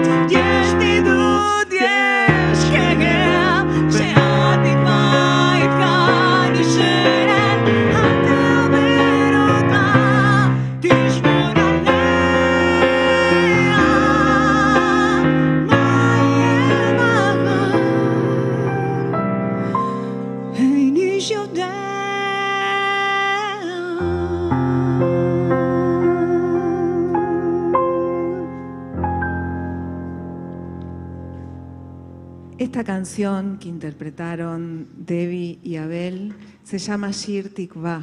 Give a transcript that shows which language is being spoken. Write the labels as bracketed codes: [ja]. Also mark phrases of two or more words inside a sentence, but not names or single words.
[he] יש בידוד, יש כאב, שעד תקווה איתך נשארת. אל תאבד אותה, תשמור עליה. מה יהיה מחר, אין איש יודע. [es] Esta canción que interpretaron Debbie y Abel se llama Shir Tikva,